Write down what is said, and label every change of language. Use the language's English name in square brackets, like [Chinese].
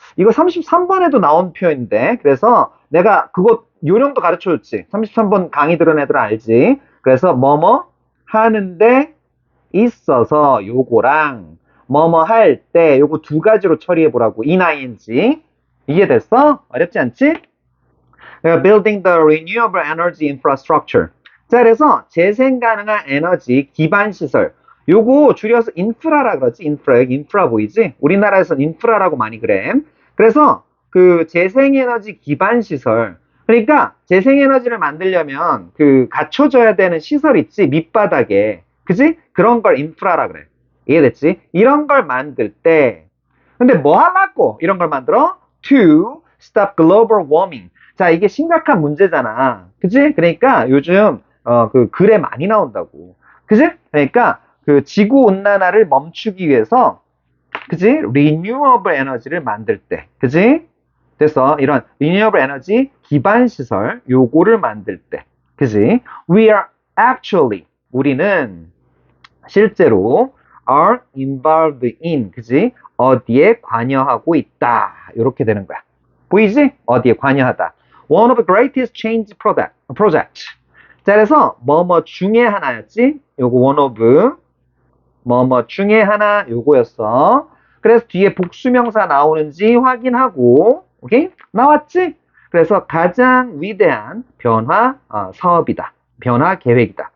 [Korean] 이거 33번에도 나온 표현인데. 그래서 내가 그거 요령도 가르쳐 줬지. 33번 강의 들은 애들 알지? 그래서 뭐뭐 하는데 있어서 요거랑 뭐뭐 할 때 요거 두 가지로 처리해 보라고. in, ing. 이해됐어? 어렵지 않지? [English] Building the renewable energy infrastructure. [Korean] 자, 그래서 재생 가능한 에너지 기반 시설. 요거 줄여서 인프라라 그러지. 인프라 보이지? 우리나라에서는 인프라라고 많이 그래. 그래서 그 재생에너지 기반 시설. 그러니까 재생에너지를 만들려면 그 갖춰져야 되는 시설 있지? 밑바닥에. 그지? 그런 걸 인프라라 그래. 이해됐지? 이런 걸 만들 때 근데 뭐 하려고 이런 걸 만들어? [English] To stop global warming. [Korean] 자, 이게 심각한 문제잖아. 그지? 그러니까 요즘 그 글에 많이 나온다고. 그지? 그러니까 그 지구 온난화를 멈추기 위해서 그지? renewable 에너지를 만들 때. 그지? 그래서 이런 renewable 에너지 기반 시설 요거를 만들 때. 그지? [English] We are actually [Korean] 우리는 실제로 [English] are involved in, [Korean] 그지? 어디에 관여하고 있다. 이렇게 되는 거야. 보이지? 어디에 관여하다. [English] One of the greatest change project. [Korean] 자, 그래서 뭐뭐 중에 하나였지? 요거 one of 뭐뭐 중에 하나 요거였어. 그래서 뒤에 복수명사 나오는지 확인하고, 오케이? 나왔지? 그래서 가장 위대한 변화 사업이다. 변화 계획이다.